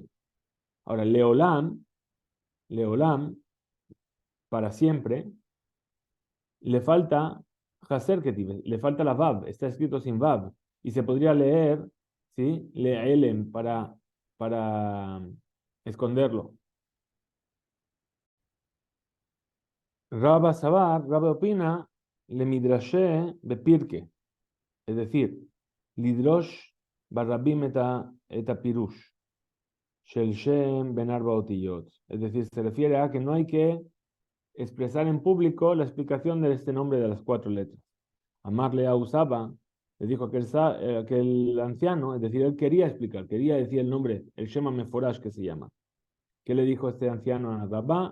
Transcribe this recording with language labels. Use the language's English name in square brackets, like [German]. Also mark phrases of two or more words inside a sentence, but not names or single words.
[Spanish] Ahora, Leolam, para siempre, le falta [Hebrew] חסר כתיב, [Spanish] le falta la Vav, está escrito sin Vav, y se podría leer, ¿sí? Leelem, para esconderlo. Rabba Sabar, Rabba opina, [Aramaic] לדרשה בפירקא, [Spanish] es decir, [Hebrew] לדרוש ברבים את פירוש של שם בן ארבע אותיות. [Spanish] Es decir, se refiere a que no hay que expresar en público la explicación de este nombre de las 4 letras. [Aramaic] אמר ליה ההוא סבא, [Spanish] le dijo aquel anciano, es decir, él quería explicar, quería decir el nombre, el [Hebrew] שם מפורש [Spanish] que se llama. ¿Qué le dijo este anciano a Rabba?